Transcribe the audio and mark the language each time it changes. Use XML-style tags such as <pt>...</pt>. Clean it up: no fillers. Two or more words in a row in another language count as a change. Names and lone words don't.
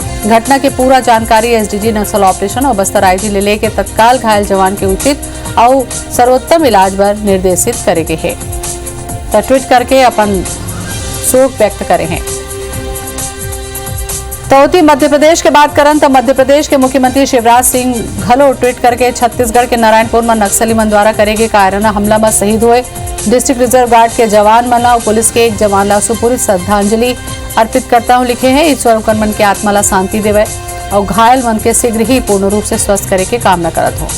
<hne>घटना के पूरा जानकारी एसडीजी नक्सल ऑपरेशन और बस्तर आईजी ले के तत्काल घायल जवान के उचित और सर्वोत्तम इलाज पर निर्देशित करेगे है। तो ट्वीट करके अपन शोक व्यक्त करे हैं। तो मध्य प्रदेश के बात करन तो मध्य प्रदेश के मुख्यमंत्री शिवराज सिंह घलो ट्वीट करके छत्तीसगढ़ के नारायणपुर में नक्सली मन द्वारा करेगे कायराना हमला में शहीद हुए डिस्ट्रिक्ट रिजर्व गार्ड के जवान मन और पुलिस के एक जवान ला सुपूरी श्रद्धांजलि अर्पित करता हूँ लिखे हैं। ईश्वर उनकर मन के आत्मा ला शांति देवे और घायल मन के शीघ्र ही पूर्ण रूप से स्वस्थ करे के कामना करत हो।</hne>